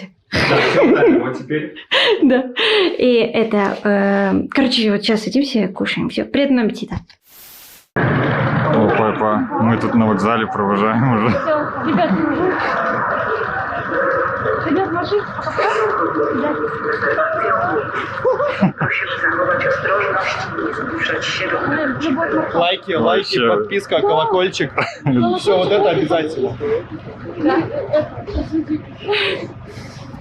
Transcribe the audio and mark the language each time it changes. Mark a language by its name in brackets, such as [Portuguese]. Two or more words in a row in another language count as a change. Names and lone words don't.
[Russian] Вот теперь. Да. И это... короче, вот сейчас садимся, кушаем. Все, приятного аппетита. О, папа, мы тут на вокзале провожаем уже. Ребят, Ребят, машина. [Polish] Prosimy zachować ostrożność i nie zmuszać się do [Russian] Лайки, Вообще. подписка, колокольчик. Все, вот это обязательно.